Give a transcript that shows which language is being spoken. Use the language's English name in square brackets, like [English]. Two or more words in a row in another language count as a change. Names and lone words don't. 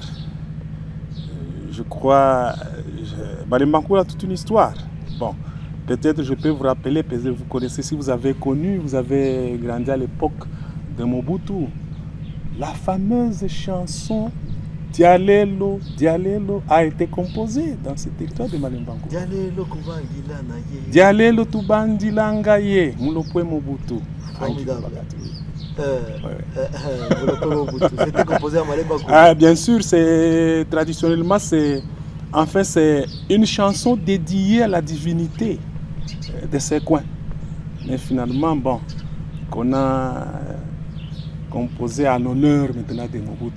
[French] Je crois... Malemba Nkulu a toute une histoire. Bon, peut-être je peux vous rappeler, peut-être vous connaissez, si vous avez connu, vous avez grandi à l'époque de Mobutu, la fameuse chanson Dialelo, Dialelo a été composée dans ce territoire de Malemba Nkulu. [Luba-Katanga] Dialelo Kubangila Naye. Dialelo Tubandilanga Ye, Mulopwe Mobutu. [French] Formidable. C'était composé à Malemba Nkulu. Ah, bien sûr, traditionnellement, c'est une chanson dédiée à la divinité de ces coins. Mais finalement, bon, qu'on a composé en honneur maintenant de Mobutu.